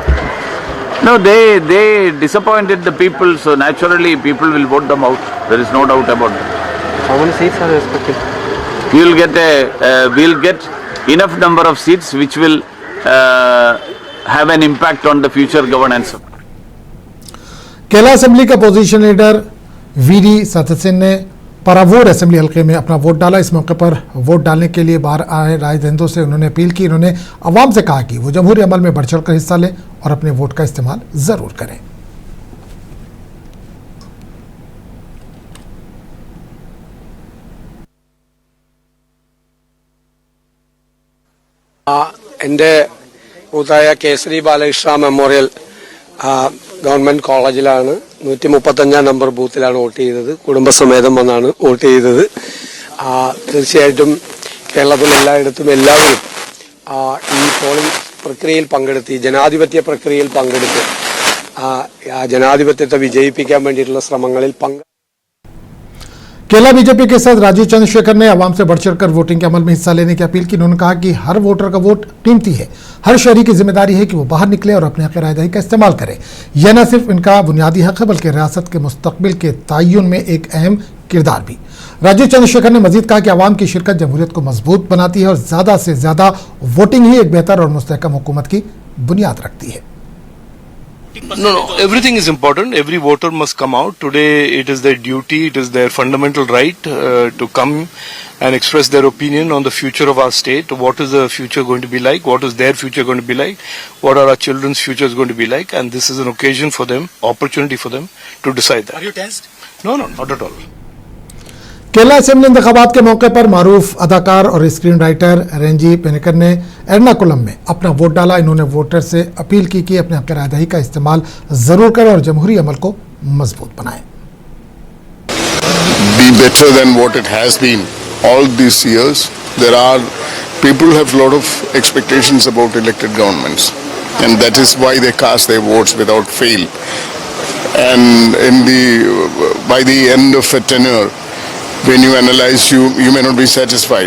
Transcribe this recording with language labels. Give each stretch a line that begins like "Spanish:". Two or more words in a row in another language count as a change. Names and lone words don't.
English: No, they disappointed the people, so naturally people will vote them out. There is no doubt about that. How many seats are expected? We'll get enough number of seats which will have an impact on the future governance.
Urdu: کیرلا اسمبلی کے
English: opposition leader
Urdu: وی ڈی ستیسن نے پراوور اسمبلی حلقے میں اپنا ووٹ ڈالا. اس موقع پر ووٹ ڈالنے کے لیے باہر آئے راجدنڈوں سے انہوں نے اپیل کی. انہوں نے عوام سے کہا کہ وہ جمہوری عمل میں بڑھ چڑھ کر حصہ لیں اور اپنے ووٹ کا استعمال ضرور کریں.
Malayalam: എൻ്റെ കൂട്ടായ കേസരി ബാലകൃഷ്ണ മെമ്മോറിയൽ ഗവൺമെന്റ് കോളേജിലാണ് 135 നമ്പർ ബൂത്തിലാണ് വോട്ട് ചെയ്തത്. കുടുംബസമേതം വന്നാണ് വോട്ട് ചെയ്തത്. തീർച്ചയായിട്ടും കേരളത്തിൽ എല്ലായിടത്തും എല്ലാവരും ഈ പോളിംഗ് പ്രക്രിയയിൽ പങ്കെടുത്ത് ഈ ജനാധിപത്യ പ്രക്രിയയിൽ പങ്കെടുത്ത് ജനാധിപത്യത്തെ വിജയിപ്പിക്കാൻ വേണ്ടിയിട്ടുള്ള ശ്രമങ്ങളിൽ
Urdu: کیرلا بی جے پی کے ساتھ راجیو چندر شیکھر نے عوام سے بڑھ چڑھ کر ووٹنگ کے عمل میں حصہ لینے کی اپیل کی. انہوں نے کہا کہ ہر ووٹر کا ووٹ قیمتی ہے۔ ہر شہری کی ذمہ داری ہے کہ وہ باہر نکلے اور اپنے حق رائے دہی کا استعمال کرے. یہ نہ صرف ان کا بنیادی حق ہے بلکہ ریاست کے مستقبل کے تعین میں ایک اہم کردار بھی. راجیو چندر شیکھر نے مزید کہا کہ عوام کی شرکت جمہوریت کو مضبوط بناتی ہے اور زیادہ سے زیادہ ووٹنگ ہی ایک بہتر اور مستحکم حکومت کی بنیاد رکھتی ہے.
English: No, everything is important. Every voter must come out. Today it is their duty, it is their fundamental right to come and express their opinion on the future of our state. What is the future going to be like? What is their future going to be like? What are our children's futures going to be like? And this is an occasion for them, opportunity for them to decide that. Are you tensed? No, not at all.
Urdu: کیرلا اسمبلی انتخابات کے موقع پر معروف اداکار اور
English: screen writer
Urdu: رینجی پنیکر نے ارناکولم میں اپنا ووٹ ڈالا. انہوں نے ووٹر سے اپیل کی کہ اپنے حق رائے دہی کا استعمال ضرور کریں اور جمہوری عمل کو مضبوط بنائیں.
English: Be better than what it has been all these years. There are people have a lot of expectations about elected governments, and that is why they cast their votes without fail. And by the end of a tenure, when you analyze, you may not be satisfied.